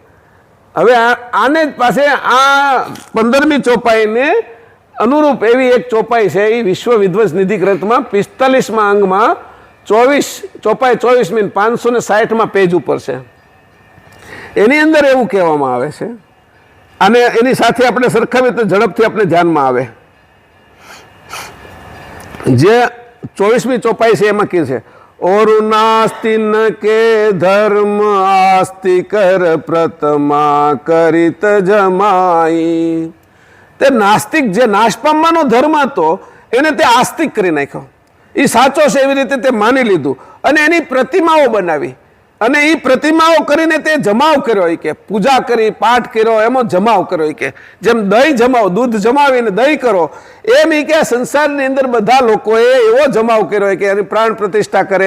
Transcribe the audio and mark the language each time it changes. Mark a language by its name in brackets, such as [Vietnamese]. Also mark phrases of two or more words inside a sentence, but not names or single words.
[Gujarati] હવે આને જ પાસે આ 15મી ચોપાઈને અનુરૂપ એવી એક ચોપાઈ છે એ વિશ્વ વિધ્વંસ નિધિ ગ્રંથમાં 45મા અંગમાં 24મી 560માં પેજ ઉપર છે. એની અંદર એવું કહેવામાં આવે છે, અને એની સાથે આપણે સરખાવીએ તો ઝડપથી આપણે ધ્યાનમાં આવે. જે 24મી ચોપાઈ છે એમાં કહે છે [Hindi] और नास्ति न के धर्म आस्ति कर प्रथमा करित जमाई. [Gujarati] તે નાસ્તિક જે નાશ પામવાનો ધર્મ હતો એને તે આસ્તિક કરી નાખ્યો. એ સાચો છે એવી રીતે તે માની લીધું અને એની પ્રતિમાઓ બનાવી અને એ પ્રતિમાઓ કરીને તે જમાવ કર્યો. કે પૂજા કરી, પાઠ કર્યો, એમાં જમાવ કર્યો. કે જેમ દહીં જમાવ, દૂધ જમાવીને દહીં કરો, એમ એ કે સંસારની અંદર બધા લોકોએ એવો જમાવ કર્યો કે એની પ્રાણ પ્રતિષ્ઠા કરે.